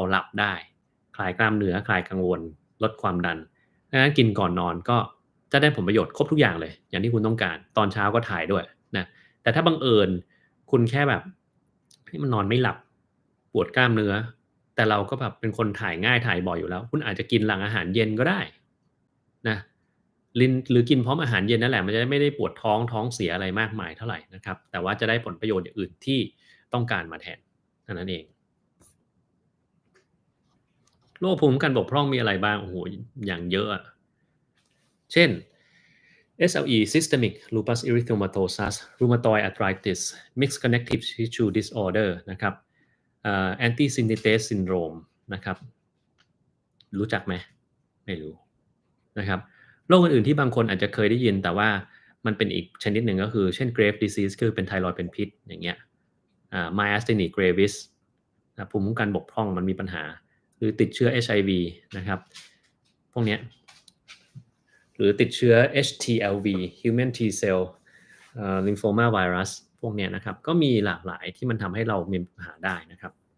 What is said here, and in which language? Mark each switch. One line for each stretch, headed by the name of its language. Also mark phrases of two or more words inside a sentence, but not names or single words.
Thai: หลับได้คลายกล้ามเนื้อคลายกังวลลดความดันดังนั้นกินก่อนนอนก็จะได้ผลประโยชน์ครบทุกอย่างเลยอย่างที่คุณต้องการตอนเช้าก็ถ่ายด้วยนะแต่ถ้าบังเอิญคุณแค่แบบเฮ้ยมันนอนไม่หลับปวดกล้ามเนื้อแต่เราก็แบบเป็นคนถ่ายง่ายถ่ายบ่อยอยู่แล้วคุณอาจจะกินหลังอาหารเย็นก็ได้นะหรือกินพร้อมอาหารเย็นนั่นแหละมันจะได้ไม่ได้ปวดท้องเสียอะไรมากมายเท่าไรนะครับแต่ว่าจะได้ผลประโยชน์อย่างอื่นที่ต้องการมาแทนเท่านั้นเอง โรคภูมิคุ้มกันบกพร่องมีอะไรบ้างโอ้โฮอย่างเยอะอะ เช่น
English: SLE Systemic Lupus Erythematosus Rheumatoid Arthritis Mixed Connective Tissue Disorder
Thai: นะครับ
English: Anti Synthetase
Thai: Syndrome นะครับรู้จักไหมไม่รู้นะครับโรคอื่นๆที่บางคนอาจจะเคยได้ยินแต่ว่ามันเป็นอีกชนิดหนึ่งก็คือเช่น
English: Graves' disease
Thai: คือเป็นไทรอยด์เป็นพิษอย่างเงี้ย
English: Myasthenia gravis
Thai: ภูมิคุ้มกันบกพร่องมันมีปัญหาหรือติดเชื้อ HIV นะครับพวกเนี้ย หรือติดเชื้อ
English: HTLV Human T cell lymphoma virus
Thai: พวกเนี้ยนะครับก็มีหลากหลายที่มันทำให้เรามีปัญหาได้นะครับ